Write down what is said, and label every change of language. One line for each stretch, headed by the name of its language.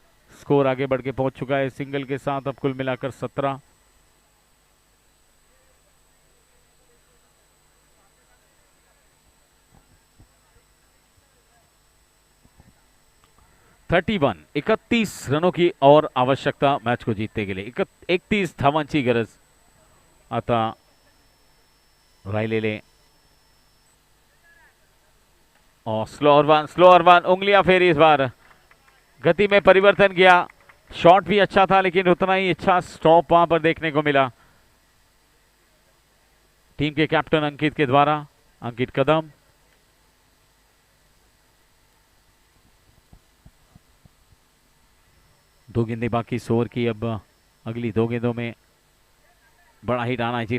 Hindi: Score आगे बढ़ के पहुंच चुका है सिंगल के साथ, अब कुल मिलाकर 17। (31) 31 रनों की और आवश्यकता मैच को जीतने के लिए।
Marathi: 31 धावांची गरज आता राहिलेले।
Hindi: और स्लोअर वन उंगलियां फेरी, इस बार गति में परिवर्तन किया। शॉट भी अच्छा था लेकिन उतना ही अच्छा स्टॉप वहां पर देखने को मिला टीम के कैप्टन अंकित के द्वारा। अंकित कदम, दो गेंदें बाकी इस ओवर की, अब अगली दो गेंदों में बड़ा हिट आना चाहिए।